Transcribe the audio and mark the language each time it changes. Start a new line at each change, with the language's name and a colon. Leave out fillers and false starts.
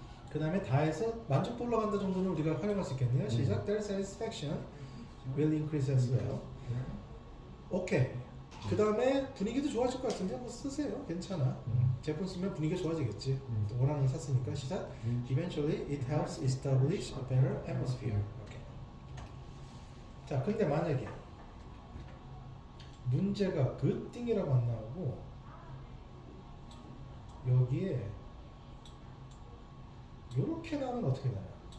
Korean: 그 다음에 다해서 만족도 올라간다 정도는 우리가 활용할 수 있겠네요. 시작.
English: Their satisfaction will increase as well.
Korean: 오케이. 그 다음에 분위기도 좋아질 것 같은데 뭐 쓰세요. 괜찮아. 제품 쓰면 분위기가 좋아지겠지. 또 원하는 거 샀으니까. 시작.
English: Eventually, it helps establish a better atmosphere.
Korean: 오케이. 자, 근데 만약에 문제가 good thing이라고 안 나오고 여기에 이렇게 나오면 어떻게 나요?